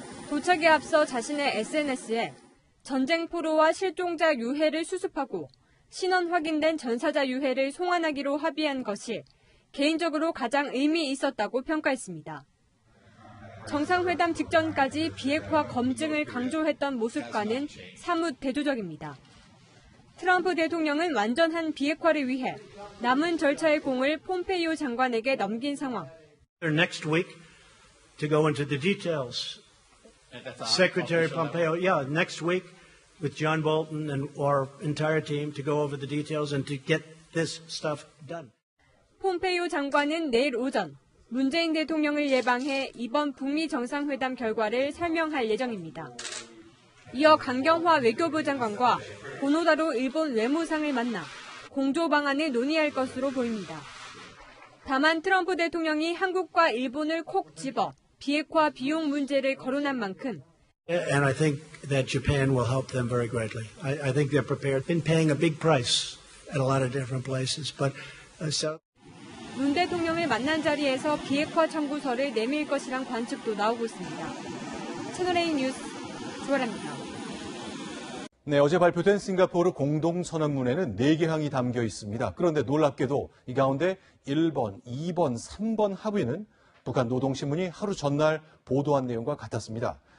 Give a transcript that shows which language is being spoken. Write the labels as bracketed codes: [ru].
[ko] 도착에 앞서 자신의 SNS에 전쟁 포로와 실종자 유해를 수습하고 신원 확인된 전사자 유해를 송환하기로 합의한 것이 개인적으로 가장 의미 있었다고 평가했습니다. 정상회담 직전까지 비핵화 검증을 강조했던 모습과는 사뭇 대조적입니다. 트럼프 대통령은 완전한 비핵화를 위해 남은 절차의 공을 폼페이오 장관에게 넘긴 상황. [en] Next week to go into the details. Secretary Pompeo, next week with John Bolton and our entire team to go over the details and to get this stuff done. [ko] 폼페이오 장관은 내일 오전 문재인 대통령을 예방해 이번 북미 정상회담 결과를 설명할 예정입니다. 이어 강경화 외교부 장관과 고노다로 일본 외무상을 만나 공조 방안을 논의할 것으로 보입니다. 다만 트럼프 대통령이 한국과 일본을 콕 집어 비핵화 비용 문제를 거론한 만큼 [en] And I think that Japan will help them very greatly. I think they're prepared. Been paying a big price at a lot of different places, but so. [ko] 문 대통령을 만난 자리에서 비핵화 청구서를 내밀 것이란 관측도 나오고 있습니다. 채널A 뉴스 조아라입니다. 네, 어제 발표된 싱가포르 공동선언문에는 4개 항이 담겨 있습니다. 그런데 놀랍게도 이 가운데 1번, 2번, 3번 합의는 북한 노동신문이 하루 전날 보도한 내용과 같았습니다.